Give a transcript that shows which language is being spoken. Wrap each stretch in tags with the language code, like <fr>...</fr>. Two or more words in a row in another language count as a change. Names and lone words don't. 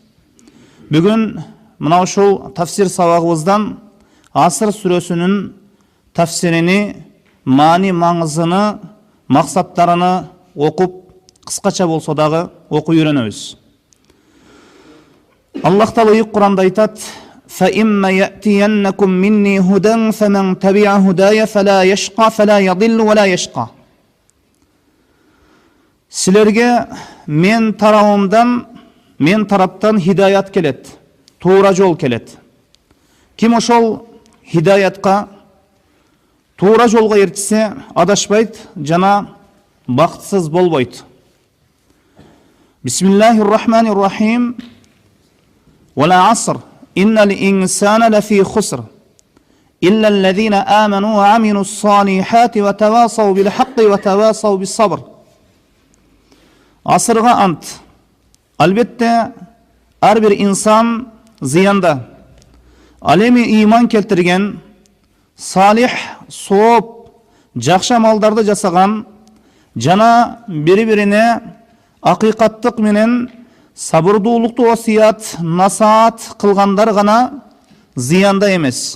<ky>Бүгүн мына ушул тафсир сабагыбыздан Аср сүрөсүнүн тафсирини, маани маңызыны, максаттарыны окуп, кыскача болсо дагы окуп үйрөнөбүз. Аллах Таала Кур'анда айтат:</ky> <ar>فَإِمَّا يَأْتِيَنَّكُمْ مِنِّي هُدًى فَمَنْ تَبِعَ هُدَايَ فَلَا يَشْقَى فَلَا يَضِلُّ وَلَا يَشْقَى.</ar> <ky>Силерге мен тараптан хидаят келет, туура жол келет. Ким ошол хидаятка, туура жолго ертсе, адашпайт жана бактысыз болбойт.</ky> <ar>بسم الله الرحمن الرحيم. والعصر، إن الإنسان لفي خسر، إلا الذين آمنوا وعملوا الصالحات وتواصوا بالحق وتواصوا بالصبر.</ar> <ky>Асырга ант. Албетте ар бир инсан зыянда. Ал эми иман келтирген, салих, сооп, жакшы амалдарды жасаган жана бири-бирине акыйкаттык менен сабырдуулукту осият, насаат кылгандар гана зыянда эмес.</ky>